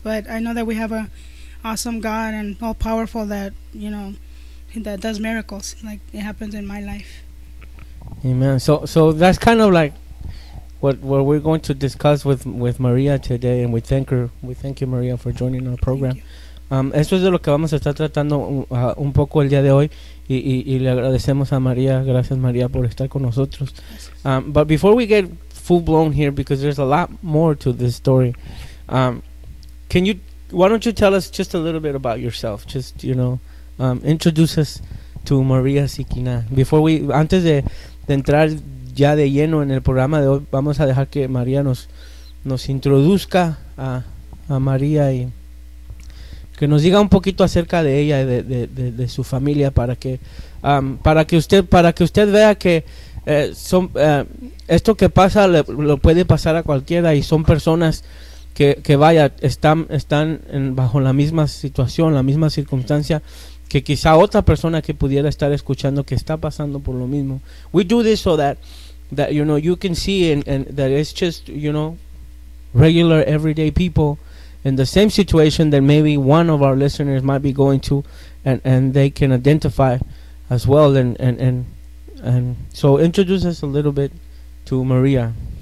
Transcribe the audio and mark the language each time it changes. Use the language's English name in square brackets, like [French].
[English] But I know that we have a awesome God and all powerful that, you know, that does miracles, like it happened in my life. Amen. So that's kind of like what we're going to discuss with Maria today, and we thank you Maria for joining our program. [Spanish] Esto es de lo que vamos a estar tratando un poco el día de hoy, y le agradecemos a Maria. Gracias Maria por estar con nosotros. [English] But before we get full blown here, because there's a lot more to this story, why don't you tell us just a little bit about yourself, just, you know, introduce us to Maria Siquiná [Spanish] antes de entrar ya de lleno en el programa de hoy. Vamos a dejar que María nos introduzca a María y que nos diga un poquito acerca de ella y de su familia, para que usted vea que esto que pasa lo puede pasar a cualquiera, y son personas que están en bajo la misma situación, la misma circunstancia que quizá otra persona que pudiera estar escuchando, que está pasando por lo mismo. [English] We do this so that you know, you can see and that it's just, you know, regular everyday people in the same situation that maybe one of our listeners might be going to, and they can identify as well, and so introduce us a little bit to Maria.